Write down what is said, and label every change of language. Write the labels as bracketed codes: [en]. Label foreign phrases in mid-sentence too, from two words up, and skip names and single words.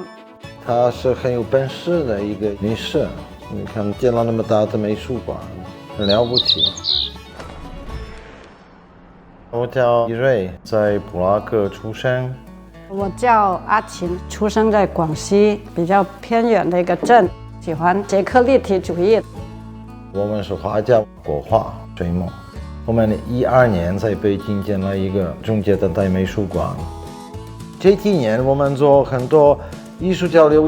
[zh] 她是很有本事的一個女士，你看建了那麼大的美術館，很了不起。我叫伊瑞，在布拉格出生。我叫阿琴，出生在廣西比較偏遠的一個鎮，喜歡捷克立體主義。我們是畫家，國畫、水墨。我們12年在北京建了一個中捷的大美術館。這幾年我們做很多藝術交流，